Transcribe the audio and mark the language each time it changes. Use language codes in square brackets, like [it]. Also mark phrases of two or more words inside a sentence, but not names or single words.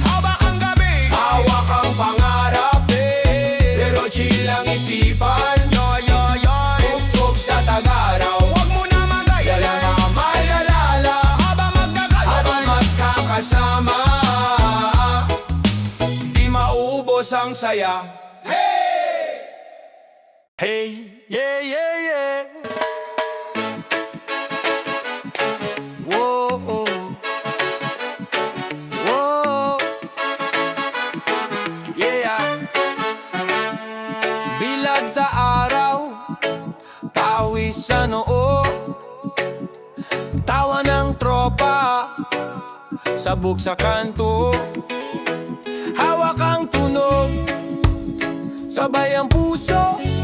[tl] Hawak ang gabi, hawak ang pangarap, pero chill ang isipan. Tugtog sa tag-araw, huwag mo na magayala, mag-alala habang magkakasama. Di maubos ang saya. [en] Hey, yeah, yeah, yeah. Whoa, whoa, yeah. [tl] Bilad sa araw, pawis sa noo, tawa ng tropa, sabog sa kanto. Hawak ang tunog, sabay ang puso.